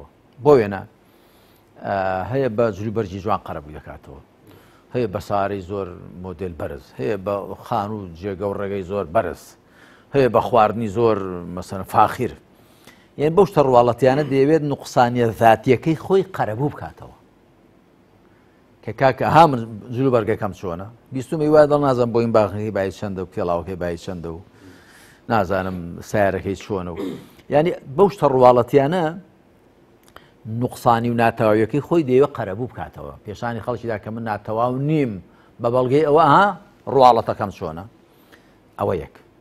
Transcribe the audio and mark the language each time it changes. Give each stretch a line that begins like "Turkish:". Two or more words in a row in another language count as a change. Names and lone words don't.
Central Kurdish: بۆ وێنە هەیە بە جلوبەرجی جوان قەرەبوو دەکاتەوە، هەیە بە سارەی زۆر مۆدل بەرز، هەیە بە خان و جێگە و ڕێگەی زۆر بەرز، هەیە بە خواردنی زۆر مەسەن فاخیر. یعنی بەو شتە ڕواڵەتیانە دەیەوێت نوقسانیە ذاتیەکەی خۆی قەرەبوو بکاتەوە. کە کاکە ها من جلوبەرگەکەم چۆنە؟ بیستم وای دڵ نازانم بۆ این باخەکەی باید چەندە و پێڵاوەکەی باید چەندە و نازانم سیارەکەی چۆنە و یعنی بەو شتە ڕواڵەتیانە نوقسانی و ناتەواویەکەی خۆی دەیەوێت قەرەبوو بکاتەوە پێشانی خەڵکیدا کە من ناتەواو نیم بە بەڵگەی ئەوە ها ڕواڵەتەکەم چۆنە. ئەوە یەک.